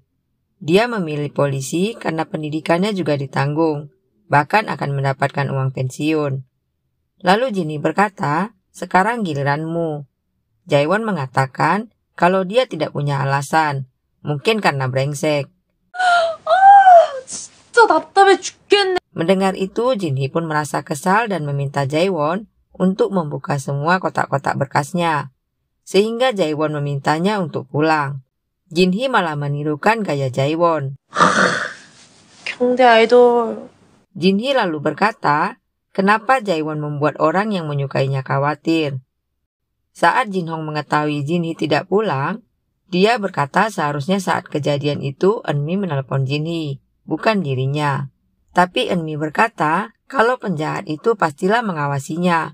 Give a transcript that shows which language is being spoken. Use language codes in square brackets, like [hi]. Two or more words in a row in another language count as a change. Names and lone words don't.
[id] Dia memilih polisi karena pendidikannya juga ditanggung, bahkan akan mendapatkan uang pensiun. Lalu Jinhee berkata, sekarang giliranmu. Jaewon mengatakan kalau dia tidak punya alasan, mungkin karena brengsek. [ko] 진짜 답답해 죽겠네. [id] Mendengar itu, Jinhee pun merasa kesal dan meminta Jaewon untuk membuka semua kotak-kotak berkasnya, sehingga Jaewon memintanya untuk pulang. Jinhee malah menirukan gaya Jaewon. [ko] 경대 아이돌. [id] Jinhee lalu berkata, kenapa Jaewon membuat orang yang menyukainya khawatir. Saat Jin Hong mengetahui Jinhee tidak pulang, dia berkata seharusnya saat kejadian itu Eunmi menelpon Jinhee, bukan dirinya. Tapi Eunmi berkata kalau penjahat itu pastilah mengawasinya.